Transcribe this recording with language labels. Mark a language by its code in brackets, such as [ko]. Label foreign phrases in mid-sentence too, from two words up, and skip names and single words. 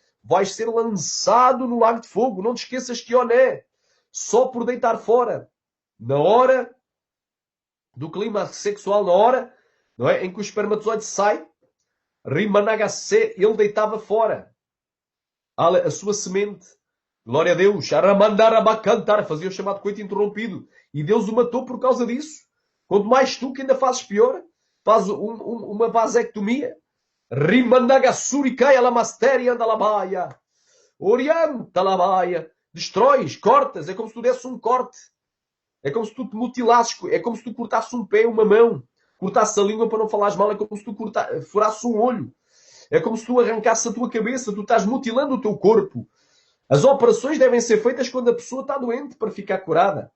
[pt] Vais ser lançado no lago de fogo. Não te esqueças que Oné, só por deitar fora, na hora do clima sexual, na hora, não é, em que o espermatozoide sai, Rimanagacê, ele deitava fora a sua semente. Glória a Deus. Aramandarabacantar, fazia o chamado coito interrompido. E Deus o matou por causa disso. Quanto mais tu, que ainda fazes pior, fazes uma vasectomia. Rimanagasuricai alamastéria andalabaia. Orienta labaia. Destróis, cortas. É como se tu desse um corte. É como se tu te mutilasses. É como se tu cortasses um pé, uma mão. Cortasses a língua para não falares mal. É como se tu furasses um olho. É como se tu arrancasses a tua cabeça. Tu estás mutilando o teu corpo. As operações devem ser feitas quando a pessoa está doente para ficar curada.